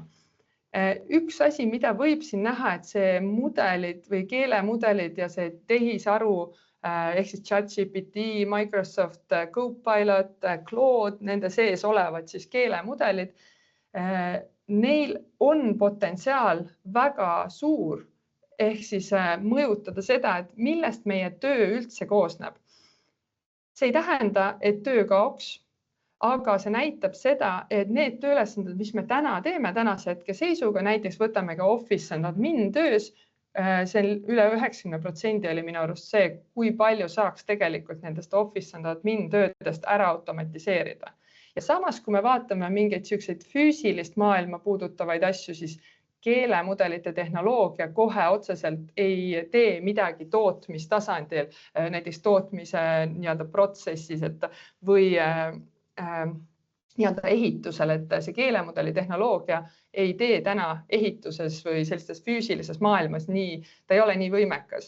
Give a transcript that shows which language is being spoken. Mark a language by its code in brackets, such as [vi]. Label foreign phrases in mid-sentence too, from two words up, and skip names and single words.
[et] Üks asi, mida võib siin näha, et see mudelid või keelemudelid ja see tehisaru ehk siis ChatGPT, Microsoft Copilot, Claude, nende sees olevad siis keelemudelid, neil on potentsiaal väga suur ehk siis mõjutada seda, et millest meie töö üldse koosneb. See ei tähenda, et töö kaoks, aga see näitab seda, et need tööülesanded, mis me täna teeme tänase hetke seisuga, näiteks võtame ka [en] Office and admin [et] töös, see üle 90% oli minu arust see, kui palju saaks tegelikult nendest [en] Office and admin [et] töödest ära automatiseerida. Ja samas, kui me vaatame mingeid selliseid füüsilist maailma puudutavaid asju, siis keelemudelite tehnoloogia kohe otseselt ei tee midagi tootmistasandil, näiteks tootmise nii-öelda protsessis või nii-öelda ehitusel, et see keelemudeli tehnoloogia ei tee täna ehituses või sellistes füüsilises maailmas nii, ta ei ole nii võimekas.